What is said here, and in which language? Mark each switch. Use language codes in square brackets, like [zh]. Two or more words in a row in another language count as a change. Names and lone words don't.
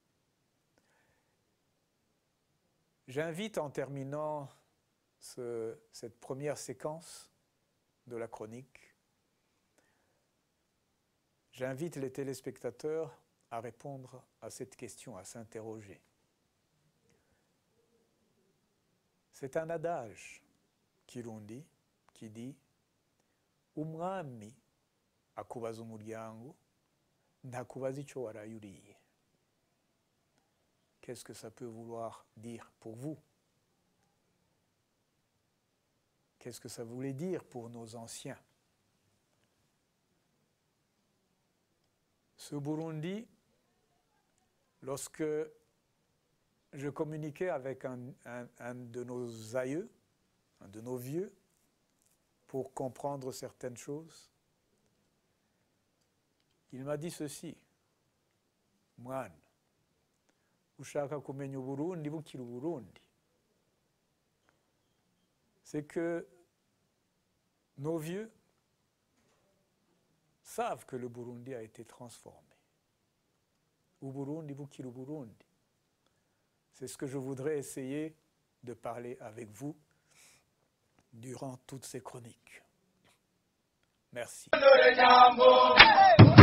[fr] J'invite en terminant cette première séquence de la chronique, j'invite les téléspectateurs à répondre à cette question, à s'interroger. C'est un adage kirundi qui dit « [rn] Umwami akubaza umuryango ntakubaza ico warayuriye ». [fr] Qu'est-ce que ça peut vouloir dire pour vous? Qu'est-ce que ça voulait dire pour nos anciens? Ce Burundi, lorsque je communiquais avec un de nos aïeux, un de nos vieux, pour comprendre certaines choses, il m'a dit ceci: [rn] Mwana, ushaka kumenya Uburundi bukiri Uburundi. [fr] C'est que nos vieux savent que le Burundi a été transformé. [rn] Uburundi bukiri Uburundi. [fr] C'est ce que je voudrais essayer de parler avec vous durant toutes ces chroniques. Merci.